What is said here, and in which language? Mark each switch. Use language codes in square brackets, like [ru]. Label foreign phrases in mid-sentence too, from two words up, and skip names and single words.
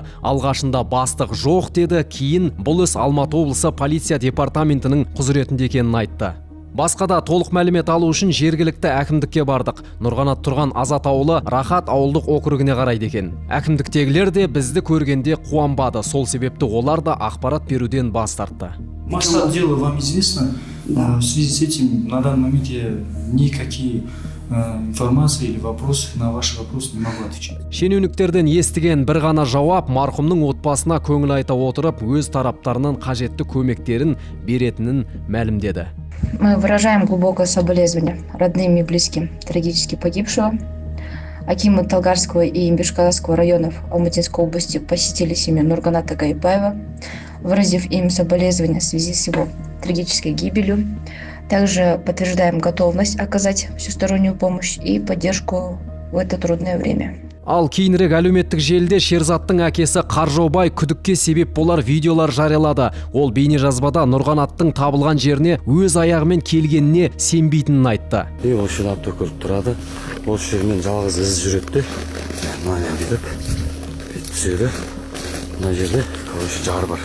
[kk] Алғашында бастық жоқ деді, кейін бұл іс Алматы облысы полиция департаментінің құзыретінде екенін айтты. Басқа да толық мәлімет алу үшін жергілікті әкімдікке бардық. Нұрғанат тұрған Азат ауылы Рахат ауылдық округіне қарайды екен. Әкімдіктегілер де бізді көргенде қуанбады. Сол себепті олар да ақпарат беруден бас тартты. [ru] Масштаб дела вам известно. В связи с этим на данный момент я никакие информации или вопросы на ваши вопросы не могу отвечать. [kk] Шенеуніктерден естіген бір ғана жауап марқұмның отбасына көңіл айта отырып, өз тараптарынан қажетті көмектерін беретінін мәлімдеді. [ru] Мы выражаем глубокое соболезнование родным и близким трагически погибшего. Акимы Талгарского и Бешкаласского районов Алматинской области посетили семью Нурганата Гайпаева, выразив им соболезнования в связи с его трагической гибелью. Также подтверждаем готовность оказать всестороннюю помощь и поддержку в это трудное время. [kk] Ал кейінірек әлеуметтік желіде Шерзаттың әкесі Қаржаубай күдікке себеп болар видеолар жариялады. Ол бейнежазбада Нұрғанаттың табылған жеріне өз аяғымен келгеніне сенбейтінін айтты. Осы жерде автокөлік тұрады. Осы жермен жалғыз із жүреді. Мына бүйтіп түседі. Мына жерде жар бар.